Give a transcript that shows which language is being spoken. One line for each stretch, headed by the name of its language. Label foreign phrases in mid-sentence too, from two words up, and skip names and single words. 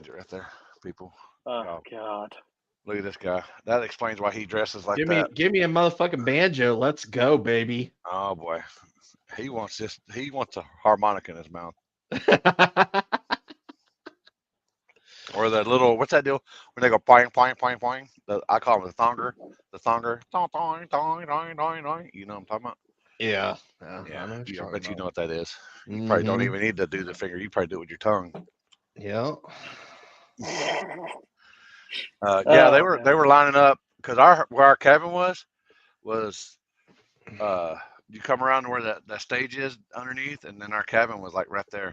English: That explains it right there, people. Oh God. Look at this guy. That explains why he dresses like Give that. me a motherfucking banjo. Let's go, baby. Oh boy, he wants this. He wants a harmonica in his mouth, or the little what's that deal when they go poing poing poing poing? I call him the thonger. The thonger. Dong, dong, dong, dong, dong, dong. You know what I'm talking about? Yeah. I Yeah, know what you're I bet you talking know what that is. You about. probably don't Mhm. even need to do the finger. You probably do it with your tongue. Yeah. Yeah, they were lining up because where our cabin was you come around to where that stage is underneath, and then our cabin was like right there.